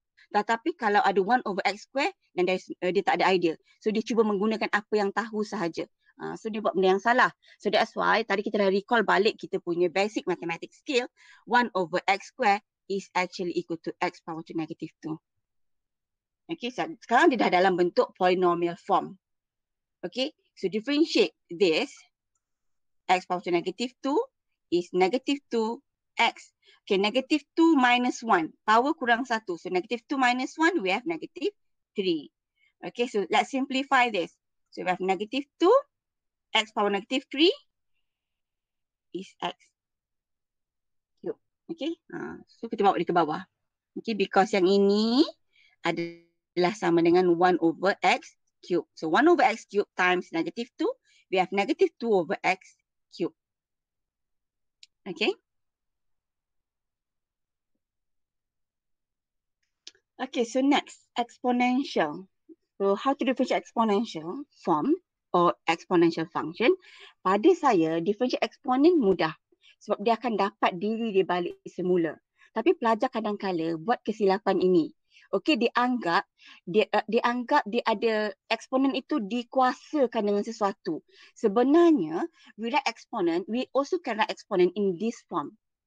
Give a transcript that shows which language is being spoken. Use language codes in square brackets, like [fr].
[ms] Tetapi kalau ada 1 over x square, dan dia tak ada idea. So dia cuba menggunakan apa yang tahu sahaja. So dia buat benda yang salah. So that's why tadi kita dah recall balik kita punya [en] basic mathematics skill. 1/x² is actually equal to x power to -2. [ms] Okay, sekarang dia dah dalam bentuk polynomial form. Okay, so differentiate this. [en] X power to -2 is -2x. Okay, -2 minus 1. [ms] Power kurang 1. [en] So -2 minus 1, we have -3. Okay, so let's simplify this. So we have -2, x power -3 is x cube. [ms] Okay, so kita bawa dia ke bawah. Okay, because yang ini adalah sama dengan 1/x cube. [en] So 1/x cube times -2, we have -2/x cube. Okay. Okay, so next, exponential. So how to differentiate exponential form or exponential function? [ms] Pada saya, differentiate exponent mudah. Sebab dia akan dapat diri dia balik semula. Tapi pelajar kadang-kala buat kesilapan ini. Okay, dianggap dia ada exponent itu dikuasakan dengan sesuatu. Sebenarnya, [en] we write exponent, we also can write exponent in this form.